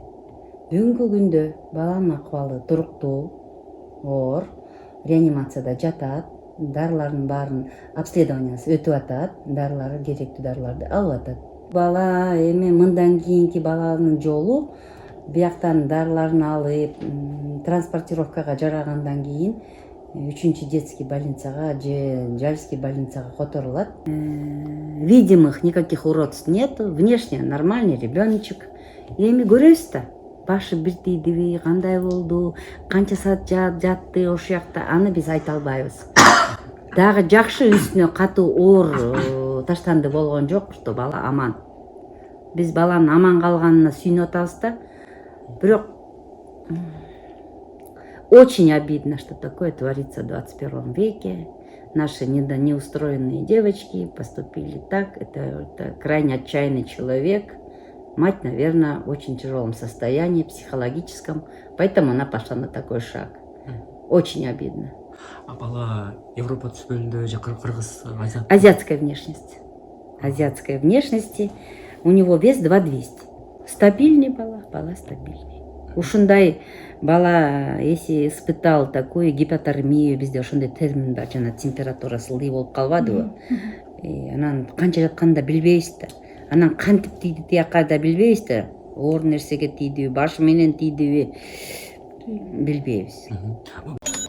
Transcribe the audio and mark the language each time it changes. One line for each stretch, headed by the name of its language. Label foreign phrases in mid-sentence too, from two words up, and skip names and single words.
Kyrgyz: Бүгүнкү күндө баланын акыбалы туруктуу, оор, реанимацияда жатат, дарылардын баарын обследованиясы өтүп атат, дарылары керектүү дарыларды алып атат. Бала эми мындан кийинки баланын жолу бияктан дарыларын алып, транспортировкага жарагандан кийин 3 детский больницага же Жальский больницага которулат.
Russian: Видимых никаких уродств нет, внешне нормальный ребеночек.
Kyrgyz: Эми көрөбүз да, башы бир тийдиби, кандай болду, канча саат жатты ошол жакта, аны биз айта албайбыз. Дагы жакшы үстүнө катуу оор таштанды болгон жок, что бала аман. Биз баланын аман калганына сүйүнүп атабыз да.
Russian: Бирок очень обидно, что такое творится в 21 веке. Наши неустроенные девочки поступили так. Это крайне отчаянный человек. Мать, наверное, в очень тяжелом состоянии, психологическом. Поэтому она пошла на такой шаг. Очень обидно.
Kyrgyz: А бала Европа түспөлүндө же кыргыз,
Russian: азиатская внешность. Азиатской внешности. У него вес 2200. Стабильный бала стабильный.
Kyrgyz: Ушундай бала,
Russian: если испытал такую гипотермию,
Kyrgyz: bizde ошондой термин бар, жана температурасы ылдый болуп калбадыбы. Анан канча жатканын да билбейбиз да. Анан кантип тийди тияка да билбейбиз да. Оор нерсеге тийдиби, башы менен тийдиби билбейбиз.